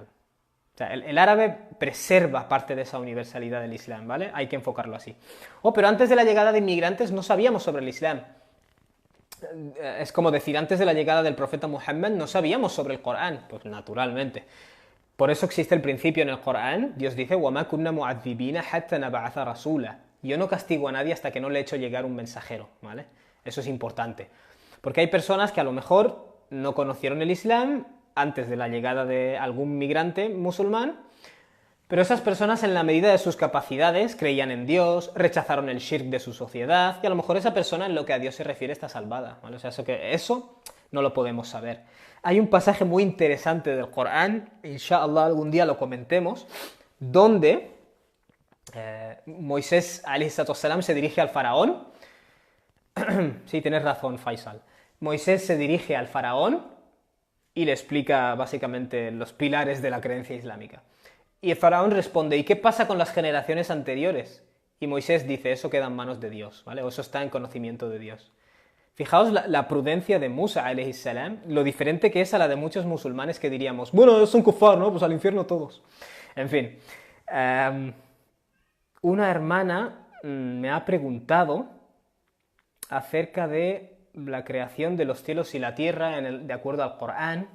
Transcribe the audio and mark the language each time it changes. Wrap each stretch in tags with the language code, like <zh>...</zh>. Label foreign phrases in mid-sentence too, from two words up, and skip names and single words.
<es>O sea, el árabe preserva parte de esa universalidad del Islam, ¿vale? Hay que enfocarlo así. Pero antes de la llegada de inmigrantes no sabíamos sobre el Islam. Es como decir, antes de la llegada del profeta Muhammad no sabíamos sobre el Corán. Pues naturalmente. Por eso existe el principio en el Corán. Dios dice,</es> <ar>وَمَا كُنَّا مُعَذِّبِينَ حَتَّى نَبْعَثَ رَسُولًا.</ar> <es>Yo no castigo a nadie hasta que no le he hecho llegar un mensajero, ¿vale? Eso es importante. Porque hay personas que a lo mejor no conocieron el Islam antes de la llegada de algún migrante musulmán, pero esas personas en la medida de sus capacidades creían en Dios, rechazaron el shirk de su sociedad, y a lo mejor esa persona en lo que a Dios se refiere está salvada, ¿vale? O sea, eso no lo podemos saber. Hay un pasaje muy interesante del Corán, inshallah algún día lo comentemos, donde Moisés</es> <ar>عليه السلام</ar> <es>se dirige al faraón. Sí, tienes razón, Faisal. Moisés se dirige al faraón y le explica básicamente los pilares de la creencia islámica. Y el faraón responde, ¿y qué pasa con las generaciones anteriores? Y Moisés dice, eso queda en manos de Dios, ¿vale? O eso está en conocimiento de Dios. Fijaos la prudencia de Musa,</es> <ar>عليه السلام,</ar> <es>lo diferente que es a la de muchos musulmanes que diríamos, bueno, son kufar, ¿no? Pues al infierno todos. En fin, una hermana me ha preguntado acerca de la creación de los cielos y la tierra de acuerdo al Corán.</es>